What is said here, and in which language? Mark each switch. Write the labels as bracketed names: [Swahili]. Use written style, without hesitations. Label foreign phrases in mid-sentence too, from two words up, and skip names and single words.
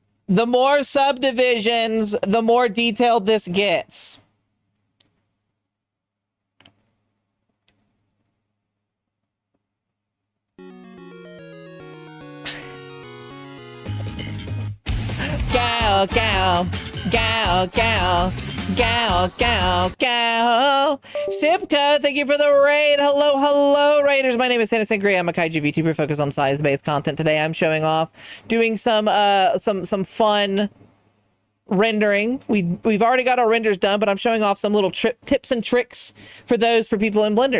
[English] The more subdivisions, the more detailed this gets. Gal, gal, gal, gal, gal, gal, gal. Sipka, thank you for the raid. Hello, hello, raiders. My name is Innocent Gray. I'm a kaiju VTuber focused on size-based content. Today, I'm showing off doing some fun rendering. We've already got our renders done, but I'm showing off some little tips and tricks for people in Blender.